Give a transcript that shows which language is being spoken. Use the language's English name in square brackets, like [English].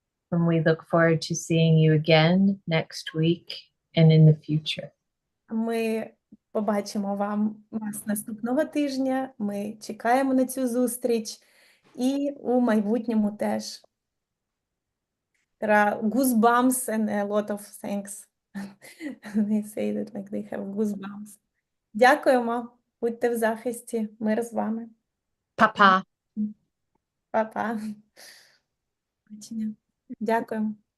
[English] And we look forward to seeing you again next week and in the future. [Ukrainian] Ми побачимо вас наступного тижня. Ми чекаємо на цю зустріч і у майбутньому теж. [English] There are goosebumps and a lot of thanks. They say that like they have goosebumps. [Ukrainian] Дякуємо. Будьте в захисті. Мир з вами. Па-па. Па-па. Побачення. Дякуємо.